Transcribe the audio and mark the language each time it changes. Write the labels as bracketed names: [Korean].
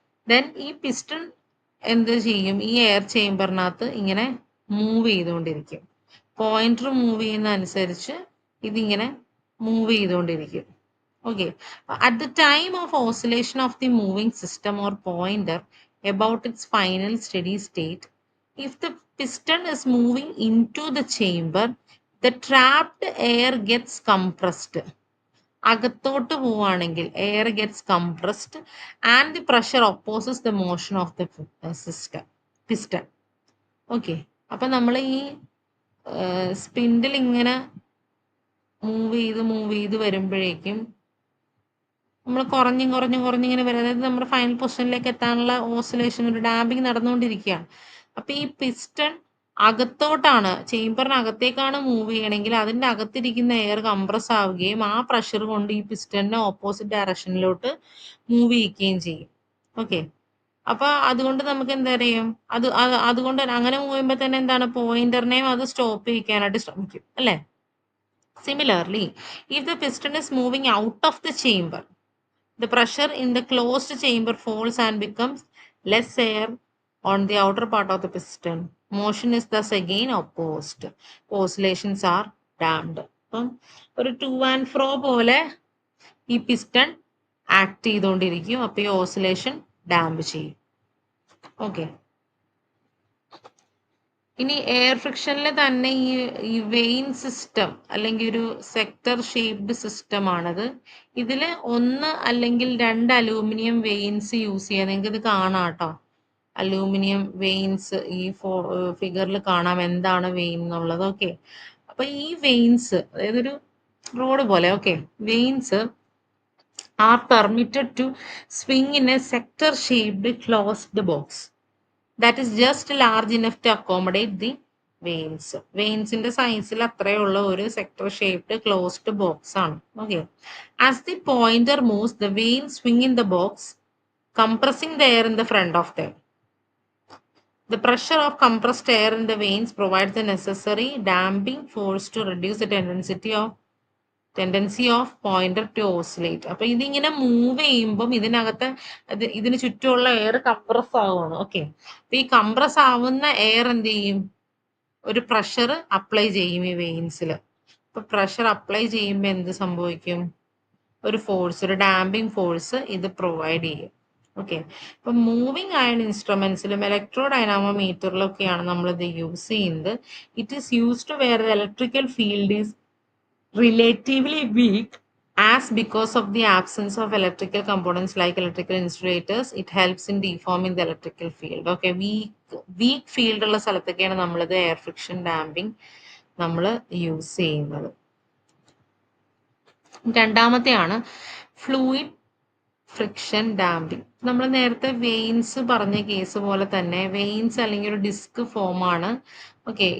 [Malayalam] Then ഈ piston എന്ത് ചെയ്യും, ഈ എയർ ചേംബറിനകത്ത് ഇങ്ങനെ മൂവ് ചെയ്തുകൊണ്ടിരിക്കും. പോയിന്റർ മൂവ് ചെയ്യുന്ന അനുസരിച്ച് ഇതിങ്ങനെ മൂവ് ചെയ്തുകൊണ്ടിരിക്കും. [English] Okay, at the time of oscillation of the moving system or pointer about its final steady state, if the piston is moving into the chamber, the trapped air gets compressed. [Malayalam] അകത്തോട്ട് പോവുകയാണെങ്കിൽ [English] Air gets compressed and the pressure opposes the motion of the piston. [Malayalam] Okay, അപ്പൊ നമ്മൾ ഈ spindle ഇങ്ങനെ move ചെയ്ത് വരുമ്പോഴേക്കും നമ്മൾ കുറഞ്ഞിങ്ങനെ വരും. അതായത് നമ്മുടെ ഫൈനൽ പൊസിഷനിലേക്ക് എത്താനുള്ള ഓസിലേഷൻ, ഒരു ഡാമ്പിങ് നടന്നുകൊണ്ടിരിക്കുകയാണ്. അപ്പൊ ഈ പിസ്റ്റൺ അകത്തോട്ടാണ്, ചേംബറിനകത്തേക്കാണ് മൂവ് ചെയ്യണമെങ്കിൽ അതിന്റെ അകത്തിരിക്കുന്ന എയർ കംപ്രസ് ആവുകയും ആ പ്രഷർ കൊണ്ട് ഈ പിസ്റ്റണിനെ ഓപ്പോസിറ്റ് ഡയറക്ഷനിലോട്ട് മൂവ് ചെയ്യിക്കുകയും ചെയ്യും. ഓക്കെ, അപ്പൊ അതുകൊണ്ട് നമുക്ക് എന്താ പറയും, അതുകൊണ്ട് അങ്ങനെ മൂവ് ചെയ്യുമ്പോൾ തന്നെ എന്താണ്, പോയിന്ററിനെയും അത് സ്റ്റോപ്പ് ചെയ്യിക്കാനായിട്ട് ശ്രമിക്കും അല്ലേ. [English] Similarly, if the piston is moving out of the chamber, the pressure in the closed chamber falls and becomes less air on the outer part of the piston. Motion is thus again opposed. Oscillations are damped. [Malayalam] അപ്പം ഒരു two and fro പോലെ ഈ piston act ചെയ്തുകൊണ്ടിരിക്കും. അപ്പോൾ ഈ oscillation damp ചെയ്യും. Okay. ഇനി air ഫ്രിക്ഷനിൽ തന്നെ ഈ വെയിൻ സിസ്റ്റം അല്ലെങ്കിൽ ഒരു സെക്ടർ ഷേപ്ഡ് സിസ്റ്റം ആണത്. ഇതിൽ ഒന്ന് അല്ലെങ്കിൽ രണ്ട് അലൂമിനിയം വെയിൻസ് യൂസ് ചെയ്യാം. നിങ്ങൾക്ക് ഇത് കാണാം കേട്ടോ, അലൂമിനിയം വെയിൻസ് ഈ ഫിഗറിൽ കാണാം എന്താണ് വെയിൻ എന്നുള്ളത്. ഓക്കെ. അപ്പൊ ഈ വെയിൻസ്, അതായത് ഒരു റോഡ് പോലെ, [English] Okay, vanes are permitted to swing in a sector shaped closed box that is just large enough to accommodate the veins. [Malayalam] വെയിൻസിന്റെ സൈസിൽ അത്രയുള്ള ഒരു സെക്ടർ ഷേപ്ഡ് ക്ലോസ്ഡ് ബോക്സ് ആണ്. Okay. [English] As the pointer moves, the vane swing in the box, compressing the air in the front of them. The pressure of compressed air in the veins provides the necessary damping force to reduce the tendency of pointer to oscillate. [Malayalam] അപ്പൊ ഇതിങ്ങനെ move ചെയ്യുമ്പം ഇതിനകത്ത് ഇതിന് ചുറ്റുമുള്ള air compress ആവുകയാണ്. Okay. അപ്പൊ ഈ compress ആവുന്ന എയർ എന്ത് ചെയ്യും, ഒരു പ്രഷർ അപ്ലൈ ചെയ്യും ഈ വെയിൻസിൽ. അപ്പൊ പ്രഷർ അപ്ലൈ ചെയ്യുമ്പോൾ എന്ത് സംഭവിക്കും, ഒരു ഫോഴ്സ്, ഒരു ഡാമ്പിംഗ് ഫോഴ്സ് ഇത് പ്രൊവൈഡ് ചെയ്യും. ഓക്കെ. ഇപ്പൊ മൂവിങ് അയൺ ഇൻസ്ട്രുമെന്റ്സിലും ഇലക്ട്രോ ഡൈനാമോമീറ്ററിലൊക്കെയാണ് നമ്മൾ ഇത് യൂസ് ചെയ്യുന്നത്. [English] It is used where the electrical field is relatively weak, as because of the absence of electrical components like electrical insulators, it helps in deforming the electrical field. [Malayalam] Okay, weak field ഉള്ള സ്ഥലത്തൊക്കെയാണ് നമ്മളിത് air friction damping നമ്മൾ use ചെയ്യുന്നത്. രണ്ടാമത്തെയാണ് fluid friction damping. നമ്മൾ നേരത്തെ veins പറഞ്ഞ case പോലെ തന്നെ veins അല്ലെങ്കിൽ ഒരു ഡിസ്ക് ഫോം ആണ്. ഓക്കെ.